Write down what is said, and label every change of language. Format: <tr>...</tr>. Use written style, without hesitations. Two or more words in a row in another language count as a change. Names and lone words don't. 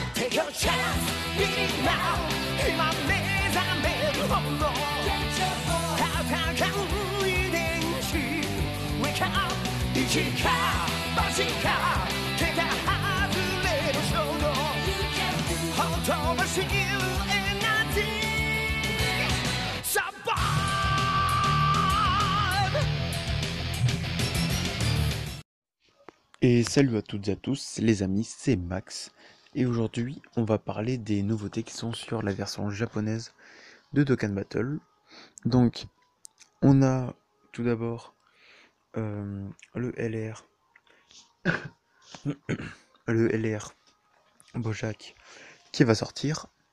<en>your chance, beat it now.</en> <ja>今目覚めるもの戦う遺伝子</ja> <en>Wake up</en> <ja>一か八か桁外れの衝動ほとばしるエナジー Survive.</ja> <fr>Et salut à toutes et à tous, les amis, c'est Max. Et aujourd'hui, on va parler des nouveautés qui sont sur la version japonaise de Dokkan Battle. Donc, on a tout d'abord le LR, le LR Bojack qui va sortir.</fr>